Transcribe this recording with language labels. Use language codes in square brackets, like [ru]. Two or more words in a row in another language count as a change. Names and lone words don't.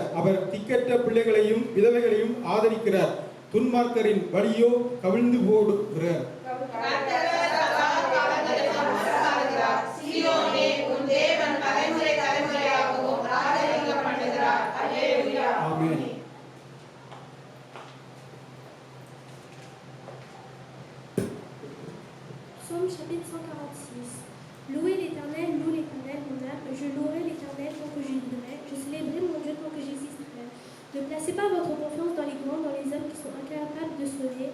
[ta] அவர் திக்கற்ற பிள்ளைகளையும் விதவைகளையும் ஆதரிக்கிறார். துன்மார்க்கரின் வழியோ கவிழ்ந்து போடுகிறார். சீயோனே, உன் தேவன் தலைமுறை தலைமுறையாகவும் ராஜரீகம் பண்ணுகிறார். அல்லேலூயா. ஆமென். [fr] Psaume chapitre 146. Louez l'Éternel, loue l'Éternel, mon âme. Je louerai l'Éternel tant que je vivrai. Je célébrerai mon Dieu tant que j'existerai. Ne placez pas votre confiance dans les grands, dans les hommes qui sont incapables de sauver.